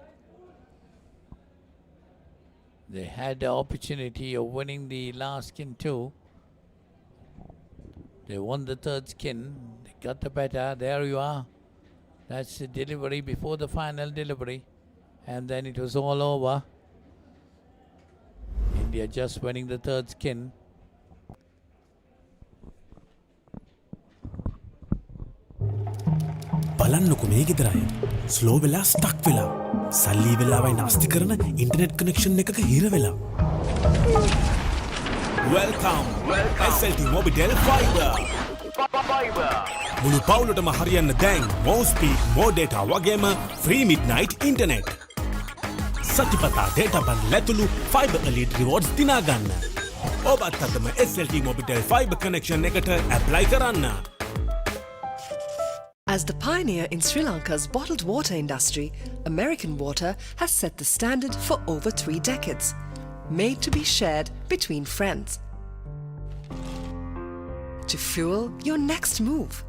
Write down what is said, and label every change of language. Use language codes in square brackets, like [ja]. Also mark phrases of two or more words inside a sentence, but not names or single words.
[en] They had the opportunity of winning the last skin too. They won the third skin. They got the better. There you are. That's the delivery before the final delivery. And then it was all over. India just winning the third skin. [si] බලන්නකො මේ ගෙදරය ස්ලෝ වෙලා ස්ටක් වෙලා සල්ලි වෙලාවයි නාස්ති කරන [en] internet connection [si] එකක හිර වෙලා [en] Welcome SLT Mobitel Fiber [si] මුළු පවුලටම හරියන්න දැන් [en] more speed more data [si] වගේම [en] free midnight internet [si] සතිපතා data බන් ලැතුළු [en] fiber elite rewards [si] දිනා ගන්න ඔබත් අදම [en] SLT Mobitel Fiber connection [si] එකට apply කරන්න [en] As the pioneer in Sri Lanka's bottled water industry, American Water has set the standard for over 3 decades, made to be shared between friends. To fuel your next move.